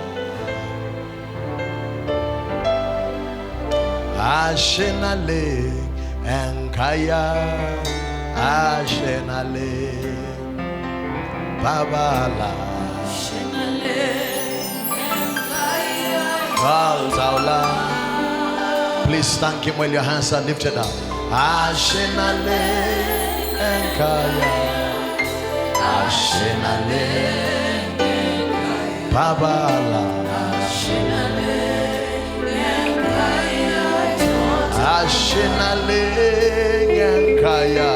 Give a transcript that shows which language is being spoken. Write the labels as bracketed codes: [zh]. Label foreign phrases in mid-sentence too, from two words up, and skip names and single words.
[mas] Ashe Naleng Enkai. Ashe Naleng Babala. Ashe Naleng Enkai. [en] Please thank him while your hands are lifted up. [mas] Ashe Naleng Enkai. Ashe Naleng Babala. Ashe Naleng Ashe Naleng Enkai.